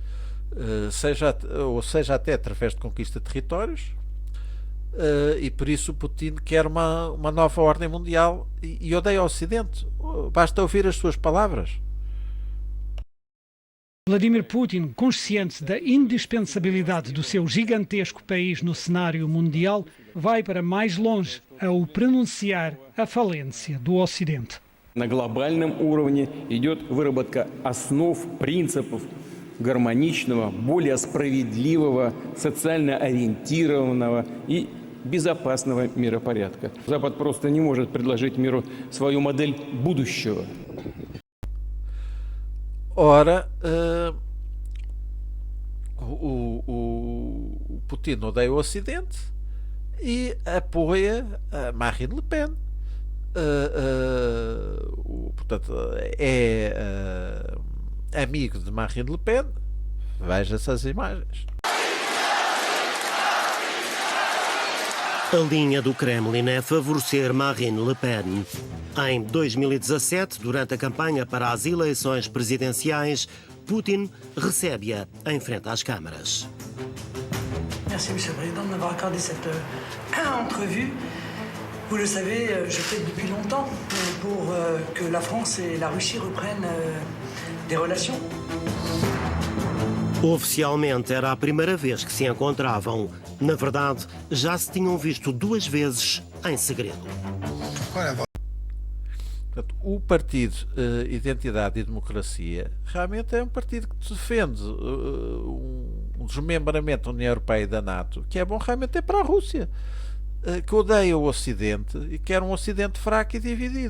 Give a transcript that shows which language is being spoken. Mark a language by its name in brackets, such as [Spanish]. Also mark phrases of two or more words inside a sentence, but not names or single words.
[Portuguese] seja até através de conquista de territórios, e por isso Putin quer uma nova ordem mundial e odeia o Ocidente. Basta ouvir as suas palavras. Vladimir Putin, consciente da indispensabilidade do seu gigantesco país no cenário mundial, vai para mais longe ao pronunciar a falência do Ocidente. [Russian] На глобальном уровне идет выработка основ, принципов гармоничного, более справедливого, социально ориентированного и безопасного миропорядка. Запад просто не может предложить миру свою модель будущего. [Portuguese] Ora, o Putin odeia o Ocidente e apoia a Marine Le Pen. Portanto, é amigo de Marine Le Pen. Veja essas imagens. A linha do Kremlin é favorecer Marine Le Pen. Em 2017, durante a campanha para as eleições presidenciais, Putin recebe-a em frente às câmaras. [French] Merci, Monsieur le Président, de m'avoir accordé cette entrevue. Vous le savez, je plaide depuis longtemps pour que la France et la Russie reprennent des relations. [Portuguese] Oficialmente era a primeira vez que se encontravam. Na verdade, já se tinham visto 2 vezes em segredo. Portanto, o Partido Identidade e Democracia realmente é um partido que defende um desmembramento da União Europeia e da NATO, que é bom realmente é para a Rússia, que odeia o Ocidente e quer um Ocidente fraco e dividido.